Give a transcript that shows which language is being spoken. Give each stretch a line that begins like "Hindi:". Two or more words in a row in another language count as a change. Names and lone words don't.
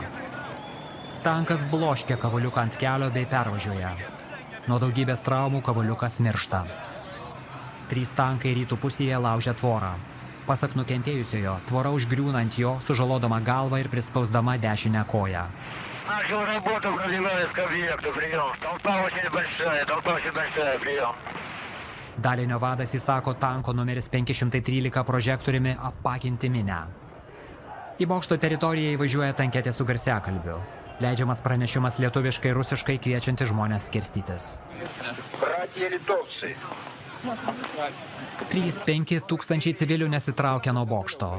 Lithuanian: Tankas bloškia Kavoliuką ant kelio bei pervažiuoja. Nuo daugybės traumų Kavoliukas miršta. 3 tankai rytų pusėje laužia tvorą. Pasak nukentėjusiojo, tvora užgriūna ant jo, sužalodama galvą ir prispausdama dešinę koją.
Russian: Начал работу, продвигаясь к объекту, прием. Толпа очень большая, прием.
Lithuanian: Dalinio vadas įsako tanko numeris 513 prožektoriumi apakinti minę. Į bokšto teritoriją įvažiuoja tanketė su garsiakalbiu. Leidžiamas pranešimas lietuviškai ir rusiškai kviečianti žmonės skirstytis. 3-5 tūkstančiai civilių nesitraukia nuo bokšto.